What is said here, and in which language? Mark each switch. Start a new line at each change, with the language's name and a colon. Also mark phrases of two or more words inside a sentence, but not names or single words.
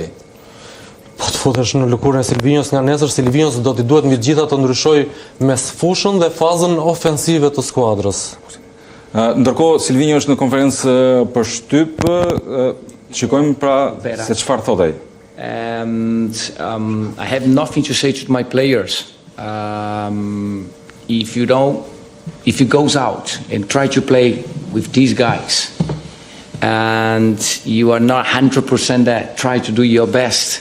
Albanian: Po të futesh në lëkurën e Silvinhos nga nesër, Silvinhos do t'i duhet mbi të gjitha të ndryshojë mes fushën dhe fazën ofensive të skuadrës. Ndërkohë Silvinho është në konferencë për shtyp, shikojmë pra se çfarë thot ai.
English: I have nothing to say to my players. If you goes out and try to play with these guys and you are not 100% there, try to do your best.